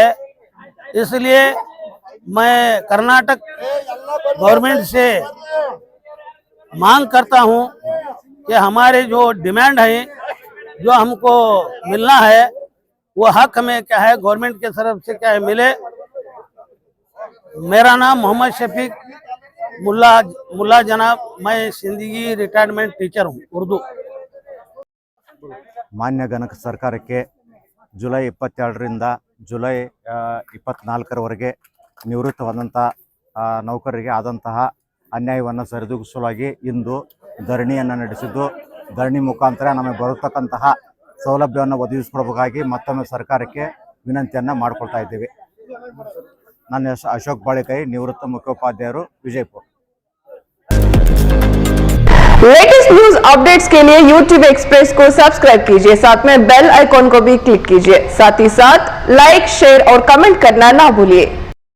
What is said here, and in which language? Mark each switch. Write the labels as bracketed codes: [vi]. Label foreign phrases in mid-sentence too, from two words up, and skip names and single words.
[hi] इसलिए मैं कर्नाटक गवर्नमेंट से मांग करता हूं कि हमारे जो डिमांड है जो हमको मिलना है वो हक हमें क्या है गवर्नमेंट के तरफ से क्या है मिले। मेरा नाम मोहम्मद शफीक मुल्ला जनाब, मैं सिंदगी [en] retirement teacher [hi] हूँ उर्दू। [kn] ಮಾನ್ಯ ಗಣಕ ಸರ್ಕಾರಕ್ಕೆ ಜುಲೈ 22ರಿಂದ ಜುಲೈ 24ರವರೆಗೆ ನಿವೃತ್ತವಾದಂಥ ನೌಕರರಿಗೆ ಆದಂತಹ ಅನ್ಯಾಯವನ್ನು ಸರಿದೂಗಿಸಲಾಗಿ ಇಂದು ಧರಣಿಯನ್ನು ನಡೆಸಿದ್ದು, ಧರಣಿ ಮುಖಾಂತರ ನಮಗೆ ಬರತಕ್ಕಂತಹ ಸೌಲಭ್ಯವನ್ನು ಒದಗಿಸಿಕೊಡಬೇಕಾಗಿ ಮತ್ತೊಮ್ಮೆ ಸರ್ಕಾರಕ್ಕೆ ವಿನಂತಿಯನ್ನು ಮಾಡಿಕೊಳ್ತಾ ಇದ್ದೀವಿ. ನನ್ನ ಹೆಸರು ಅಶೋಕ್ ಬಾಳಿಕೈ, ನಿವೃತ್ತ ಮುಖ್ಯೋಪಾಧ್ಯಾಯರು, ವಿಜಯಪುರ। [en] latest news updates [hi] के लिए YouTube एक्सप्रेस को सब्सक्राइब कीजिए, साथ में [en] bell icon [hi] को भी क्लिक कीजिए। साथ ही साथ लाइक, शेयर और कमेंट करना ना भूलिए।